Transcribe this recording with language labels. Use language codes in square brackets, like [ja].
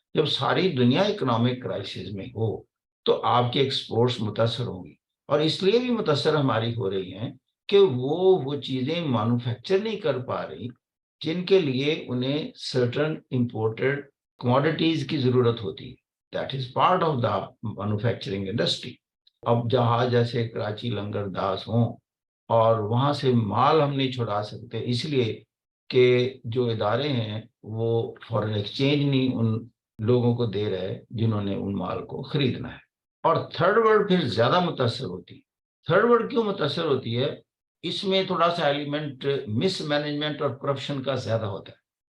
[ur] جب ساری دنیا اکنامک کرائسس میں ہو تو آپ کے ایکسپورٹس متاثر ہوں گی، اور اس لیے بھی متاثر ہماری ہو رہی ہیں کہ وہ چیزیں مینوفیکچر نہیں کر پا رہی جن کے لیے انہیں سرٹن امپورٹڈ کوموڈیٹیز کی ضرورت ہوتی ہے. [en] That is part of the manufacturing industry. [ur] اب جہاز جیسے کراچی لنگر داس ہوں اور وہاں سے مال ہم نہیں چھڑا سکتے اس لیے کہ جو ادارے ہیں وہ فارن ایکسچینج نہیں ان لوگوں کو دے رہے جنہوں نے ان مال کو خریدنا ہے. اور تھرڈ ورلڈ پھر زیادہ متاثر ہوتی ہے. تھرڈ ورلڈ کیوں متاثر ہوتی ہے؟ اس میں تھوڑا سا ایلیمنٹ مس مینجمنٹ اور کرپشن کا زیادہ ہوتا ہے.